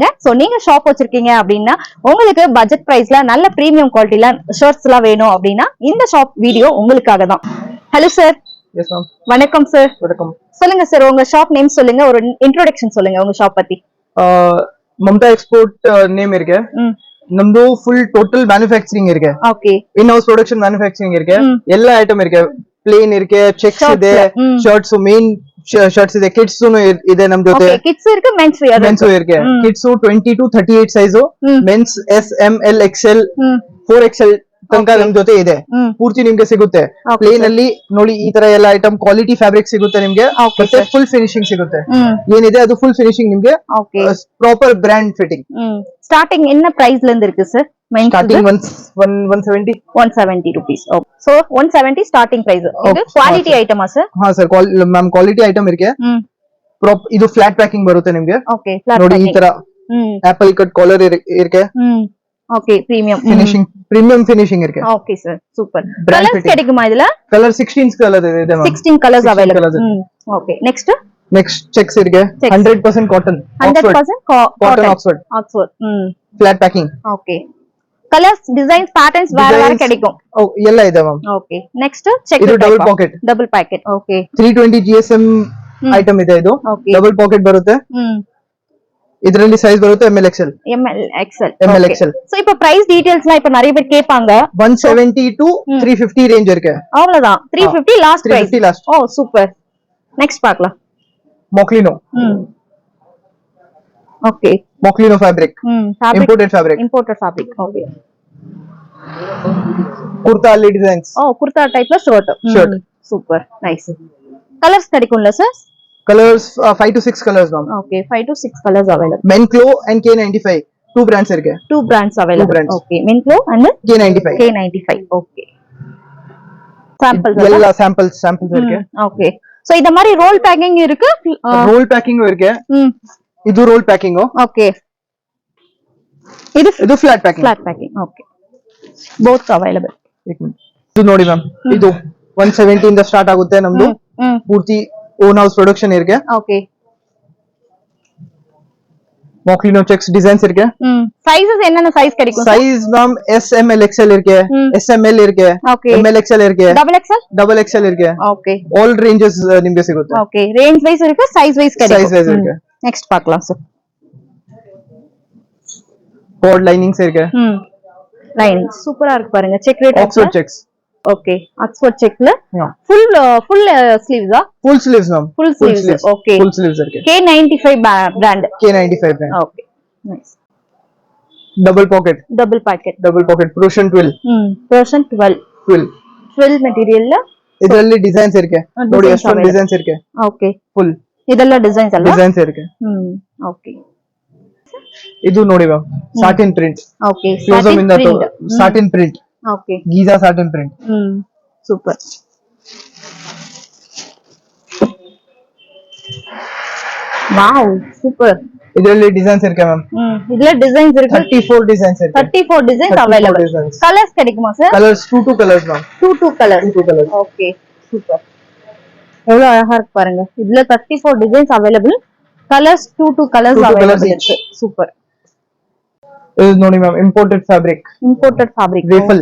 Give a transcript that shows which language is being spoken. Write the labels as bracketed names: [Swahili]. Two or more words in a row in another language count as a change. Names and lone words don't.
[Tamil] சோ நீங்க ஷாப் வச்சிருக்கீங்க அப்படின்னா உங்களுக்கு [English] budget price-la [Tamil] நல்ல [English] premium quality-la [Tamil] ஷர்ட்ஸ் எல்லாம் வேணும் அப்படின்னா இந்த [English] shop video [Tamil] உங்களுக்காக தான். [English] Hello sir. Yes ma'am. [Tamil] வணக்கம் சார். வணக்கம். சொல்லுங்க சார், உங்க [English] shop name [Tamil] சொல்லுங்க, ஒரு இன்ட்ரோடக்ஷன் சொல்லுங்க உங்க ஷாப் பத்தி. மம்தா எக்ஸ்போர்ட் நேம் இருக்கு. [English] ನಮ್ದು full total manufacturing ಇರುತ್ತೆ. ಓಕೆ. In house production manufacturing ಇರುತ್ತೆ. [Kannada] ಎಲ್ಲ ಐಟಮ್ ಇರುತ್ತೆ. ಪ್ಲೇನ್ ಇರುತ್ತೆ, ಚೆಕ್ಸ್ ಇದೆ, [English] shirts, men shirts [Kannada] ಇದೆ, ಕಿಡ್ಸ್ ಇದೆ ನಮ್ ಜೊತೆ. [English] ಕಿಡ್ಸ್ ಇருக்கு, mens wear [Kannada] ಇರುತ್ತೆ. ಕಿಡ್ಸ್ 20 to 38 ಸೈಜ್, ಮೆನ್ಸ್ S M L XL 4XL ತನಕ ನಮ್ ಜೊತೆ ಇದೆ. ಪೂರ್ತಿ ನಿಮ್ಗೆ ಸಿಗುತ್ತೆ. ಪ್ಲೇನ್ ಅಲ್ಲಿ ನೋಡಿ ಈ ತರ ಎಲ್ಲ [English] item quality fabric [Kannada] ಸಿಗುತ್ತೆ ನಿಮ್ಗೆ. ಮತ್ತೆ [English] full finishing [Kannada] ಸಿಗುತ್ತೆ. ಏನಿದೆ ಅದು [English] full finishing [Kannada] ನಿಮ್ಗೆ, [English] proper brand fitting. [Tamil] ஸ்டார்டிங் என்ன பிரைஸ்ல இருந்து இருக்கு சார்? ஸ்டார்டிங் 170 [English] rupees. Okay. So 170 starting price. இது [Kannada] ಕ್ವಾಲಿಟಿ ಐಟಮಾ ಸರ್? ಹಾ ಸರ್, [English] ma'am quality item [Kannada] ಇರುತ್ತೆ. ಇದು [English] flat packing [Kannada] ಬರುತ್ತೆ ನಿಮ್ಗೆ. [English] Okay, flat [Kannada] ನೋಡಿ ಈ ತರ [English] apple cut collar [Kannada] ಇರುತ್ತೆ. [English] Okay, premium Finishing, premium finishing இருக்கு. Okay sir, super. [Tamil] கலர்ஸ் கிடைக்குமா இதுல? கலர் 16 கலர் ಇದೆ மேம். [English] 16 colors available. Okay, next [Tamil] செக்ஸ் இருக்கு. 100% காட்டன். 100% [English] Cotton Oxford. Flat packing. [Tamil] ஓகே. [English] Colors, designs, patterns [Tamil] வேற கிடைக்கும். ஓ, [Kannada] ಎಲ್ಲ ಇದೆ மேம். [English] Okay, next check. ಇದು double pocket. Double packet. Okay. [Kannada] 320 GSM ಐಟಮ್ ಇದೆ ಇದು. [English] double pocket [Kannada] ಬರುತ್ತೆ. ಇದರಲ್ಲಿ ಸೈಜ್ ಬರುತ್ತೆ ML XL. [Tamil] சோ இப்போ [English] price details-laam [Tamil] இப்போ நிறைய பேர் கேட்பாங்க. 170 to 350 ரேஞ்ச் இருக்கு. அவ்வளவுதான். 350 [English] last price. [Tamil] 350 லாஸ்ட். ஓ சூப்பர். நெக்ஸ்ட் பார்க்கலாம். மொக்லினோ. ஓகே. [English] Moglino fabric. Imported fabric. Okay. [Tamil] குர்தா லே டிசைன்ஸ். ஓ, குர்தா டைப்ல ஷர்ட். [English] super, nice. [Tamil] கலர்ஸ் கிடைக்கும்ல சார்? [English] Colors 5 to 6 colors ma'am. Okay, 5 to 6 colors available. Menclo and K95 two brands irke. Two brands available. Okay, Menclo and K95. Okay. Samples [Tamil] எல்லா samples இருக்கு. [English] Okay. So [Tamil] இத மாதிரி [English] roll packing [Tamil] இருக்கு. [English] roll packing [Tamil] இருக்கு. இது [English] roll packing. Okay. இது flat packing. Okay. Both available. [Kannada] ಇದು ನೋಡಿ ಮ್ಯಾಮ್, ಇದು 170 ಇಂದ ಸ್ಟಾರ್ಟ್ ಆಗುತ್ತೆ ನಮ್ದು. [English] ಪೂರ್ತಿ own house production இருக்கு. [Tamil] ஓகே. மோக்லினோ [English] checks designs [Tamil] இருக்கு. சைஸஸ் என்னென்ன சைஸ் கிடைக்கும்? சைஸ் மேம் S M L XL இருக்கு, SML இருக்கு, ML XL இருக்கு, [English] double XL [Tamil] இருக்கு. ஓகே. [English] all ranges [Tamil] ನಿಮಗೆ ಸಿಗುತ್ತೆ. ஓகே. [English] range wise [Tamil] இருக்கு, [English] size wise [Tamil] கிடைக்கும். [English] size wise [Tamil] இருக்கு. நெக்ஸ்ட் பார்க்கலாம் சார். [English] coat linings [Tamil] இருக்கு. லைனிங் சூப்பரா இருக்கு பாருங்க. [English] check rate Oxford checks. Okay. Oxford check-la full sleeves-aa? Full sleeves ma'am. Full sleeves. Okay. full sleeves இருக்கு. K95 பிராண்ட். K95 பிராண்ட். Okay. Nice. Double pocket. Double pocket proshan 12. Proshan 12 material. [Kannada] ಇದರಲ್ಲಿ ಡಿಸೈನ್ಸ್ ಇರುತ್ತೆ ನೋಡಿ, ಎಷ್ಟೊಂದು ಡಿಸೈನ್ಸ್ ಇರುತ್ತೆ. ಓಕೆ. ಫುಲ್ ಇದೆಲ್ಲ ಡಿಸೈನ್ಸ್ ಅಲ್ವಾ? ಡಿಸೈನ್ಸ್ ಇರುತ್ತೆ. ಓಕೆ. ಇದು ನೋಡಿ ಮ್ಯಾಮ್, [English] satin print. [Kannada] ಓಕೆ. [English] Satin print. ಓಕೆ. Giza satin print. Super. Wow, super. [Kannada] ಇದರಲ್ಲಿ ಡಿಸೈನ್ಸ್ ಇರುತ್ತೆ ಮ್ಯಾಮ್. ಇದೆಲ್ಲ ಡಿಸೈನ್ಸ್ ಇರುತ್ತೆ. 34 ಡಿಸೈನ್ಸ್ ಇರುತ್ತೆ. [English] 34 designs available. Colors [Tamil] கிடைக்குமா சார்? கலர்ஸ் 2 கலர்ஸ் மேம். 2 கலர்ஸ். [English] okay, super. [Tamil] எவ்வளவு அழகா இருக்கு பாருங்க. இதுல 34 [English] designs available. colors 2 colors available [Tamil] இருக்கு. சூப்பர். இது ನೋಡಿ மேம், [English] imported fabric. [Tamil] வேஃபல்.